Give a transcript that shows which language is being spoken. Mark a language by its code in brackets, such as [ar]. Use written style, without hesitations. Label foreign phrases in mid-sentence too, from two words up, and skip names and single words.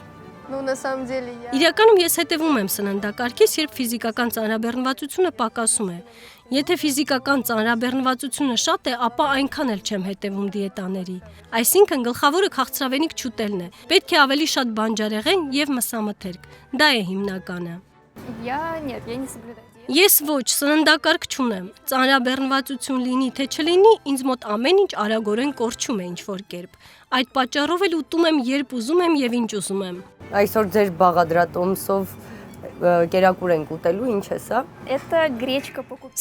[ru] Ну, на самом деле, я... [hy] Իրականում ես հետևում եմ սննդակարգից, երբ ֆիզիկական ծանրաբեռնվածությունը պակասում է։ Եթե ֆիզիկական ծանրաբեռնվածությունը շատ է, ապա այնքան էլ չեմ հետևում դիետաների։ Այսինքն գլխավորը քաղցրավենիք չուտելն է։ Պետք է ավելի շատ բանջարեղեն եւ մսամթերք։ Դա է հիմնականը։ [ru] Нет, я не соблюдаю. [hy] Ես ոչ, սննդակարգ չունեմ։ Ծանրաբեռնվածություն լինի թե չլինի, ինձ մոտ ամեն ինչ արագորեն կորչում է ինչ-որ կերպ։ Այդ պատճառով էլ ուտում եմ, երբ ուզում եմ եւ ինչ ուզում եմ։ Այսօր ձեր բաղադրատոմսով կերակուր ենք ուտելու, ինչ է սա։ [ru] Это гречка покупки.